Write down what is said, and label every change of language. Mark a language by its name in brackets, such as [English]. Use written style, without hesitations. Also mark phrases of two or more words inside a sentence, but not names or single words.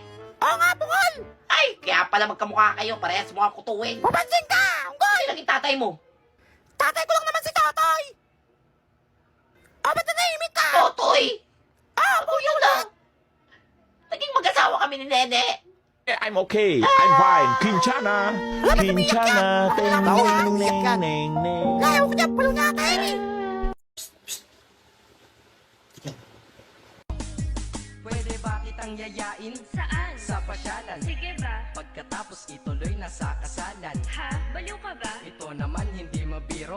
[Filipino] Oo nga, bukol. Ay! Kaya pala magkamukha kayo. Parehas mo ang kutuwin. Papansin ka. Unggoy. Sino naging tatay mo? Tatay ko lang naman si Totoy. O, ba't nanahimik ka? Totoy! Ah, kuya lang! Naging mag-asawa kami ni Nene. [English] I'm okay. I'm fine. Kinchana. Kinchana. Ting, ning, ning, ning, ning. [Filipino] Ayaw ko niya, palo natin, eh. Pwede ba kitang yayain? Saan? Sa pasyalan. Sige ba? Pagkatapos ituloy na sa kasalan. Ha? Baliw ka ba? Ito naman hindi mabiro.